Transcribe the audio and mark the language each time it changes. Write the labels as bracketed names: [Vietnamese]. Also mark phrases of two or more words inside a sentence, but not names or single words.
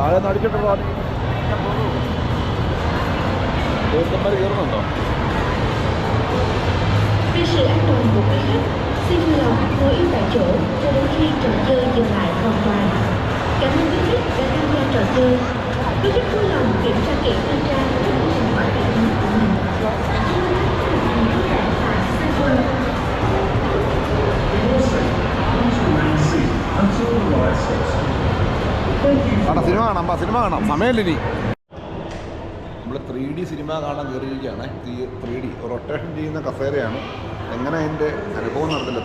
[Malayalam] അടിച്ചിട്ട് പോകാം. തീർത്ഥന്മാർ കയറുന്നുണ്ടോ? [Vietnamese] 为 sự an toàn của quý khách, xin vui lòng ngồi yên tại chỗ cho đến khi trò chơi dừng lại hoàn toàn. Cảm ơn quý khách đã tham gia trò chơi. Quý khách vui lòng kiểm tra kỹ thanh tra các quy trình bảo vệ của mình. [Malayalam] സിനിമ കാണാം, സിനിമ കാണാം, സമയമില്ല. നമ്മൾ 3D സിനിമ കാണാൻ കയറിയിരിക്കുകയാണ്. 3D റൊട്ടേഷൻ ചെയ്യുന്ന കസേരയാണ്. എങ്ങനെ അതിൻ്റെ അനുഭവം നടത്തില്ല.